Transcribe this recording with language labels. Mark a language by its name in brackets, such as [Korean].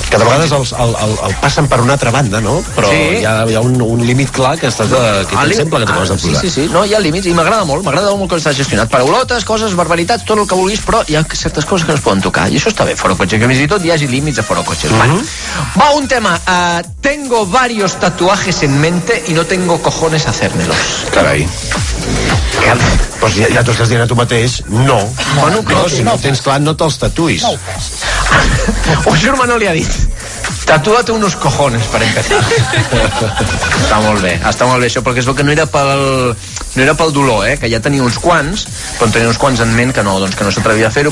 [Catalan] Que de vegades el passen per una altra banda, no? Però hi ha un límit clar que estàs sembla que t'ho has de posar. Sí. No, hi ha límits i m'agrada molt com està gestionat. Paraulotes, coses, barbaritats, tot el que vulguis, però hi ha certes coses que no es poden tocar. I això està bé, Forocotxes, que fins i tot hi hagi límits a Forocotxes. Va, un tema. [Spanish] Tengo varios tatuajes en mente y no tengo cojones a hacérmelos. [Catalan] Carai. Pues ja t'ho estàs dient a tu mateix, no. Bueno, però si no tens clar, no te'ls tatuïs. Un germano li ha dit: [Spanish] tatúate unos cojones, [Catalan] per empezar. Està molt bé això, perquè es veu que no era pel dolor, que ja tenia uns quants, però en tenia uns quants en ment que no s'atrevia a fer-ho.